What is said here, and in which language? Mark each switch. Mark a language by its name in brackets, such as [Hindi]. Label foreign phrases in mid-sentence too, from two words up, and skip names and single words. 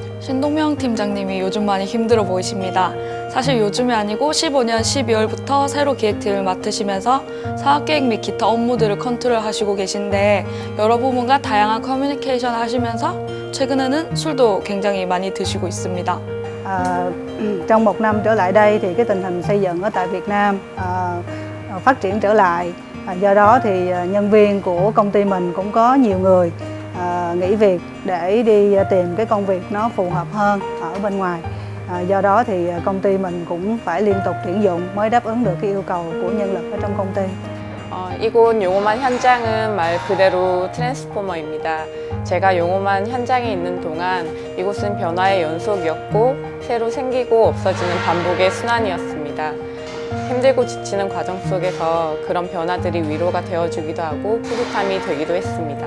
[Korean] 신동명 팀장님이 요즘 많이 힘들어 보이십니다. 사실 요즘이 아니고 15년 12월부터 새로 기획팀을 맡으시면서 사업계획 및 기타 업무들을 컨트롤하시고 계신데 여러 부문과 다양한 커뮤니케이션 하시면서 최근에는 술도 굉장히 많이 드시고 있습니다. [Vietnamese] Trong một năm trở lại đây thì cái tình hình xây dựng ở tại Việt Nam phát triển trở lại. Do đó thì nhân viên của công ty mình cũng có nhiều người nghỉ việc để đi tìm cái công việc nó phù hợp hơn ở bên ngoài. Do đó thì công ty mình cũng phải liên tục tuyển dụng mới đáp ứng được cái yêu cầu của nhân lực ở trong công ty. [Korean] 이곳 용호만 현장은 말 그대로 트랜스포머입니다. 제가 용호만 현장에 있는 동안 이곳은 변화의 연속이었고 새로 생기고 없어지는 반복의 순환이었습니다. 힘들고 지치는 과정 속에서 그런 변화들이 위로가 되어주기도 하고 뿌듯함이 되기도 했습니다.